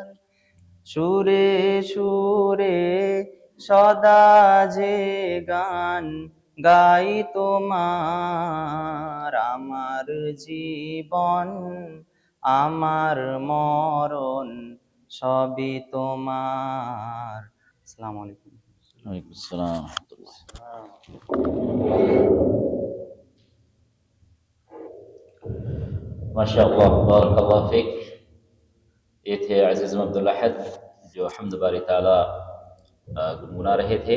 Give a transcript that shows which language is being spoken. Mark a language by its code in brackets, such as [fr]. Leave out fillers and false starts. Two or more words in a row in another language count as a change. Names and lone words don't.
[bn] সুরে সুরে সদা যে গান গাই তোমার, আমার জীবন আমার মরণ সবই তোমার। [ar] السلام عليكم. وعلیکم السلام ورحمۃ اللہ۔ ماشاء اللہ، بارک اللہ فیک۔ [ur] یہ تھے عزیز عبدالحد جو حمد باری تعالیٰ گنگنا رہے تھے۔